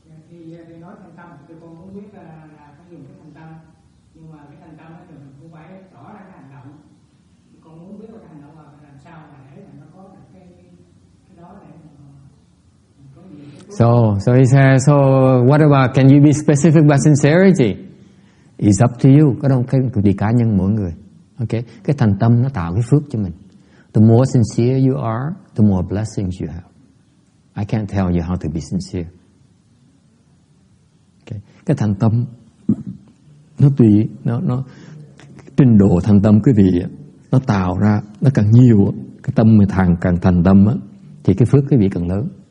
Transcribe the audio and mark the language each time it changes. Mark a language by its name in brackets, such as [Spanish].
[Vietnamese] Thì nói thành tâm thì con cũng biết là phải dùng cái thành tâm, nhưng mà cái thành tâm thì mình cũng phải rõ ra cái hành động. Con muốn biết là cái hành động là làm sao mà để mà nó có được cái đó để mình có nhiều cái. [English] So he says, so what about, can you be specific about sincerity? It's up to you. [Vietnamese] Có đâu cái tùy cá nhân mỗi người. Okay? Cái thành tâm nó tạo cái phước cho mình. [English] The more sincere you are, the more blessings you have. I can't tell you how to be sincere. Okay. [Vietnamese] Cái thành tâm nó tùy nó trình độ thành tâm quý vị nó tạo ra nó càng nhiều, cái tâm mình càng thành tâm á, thì cái phước quý vị càng lớn.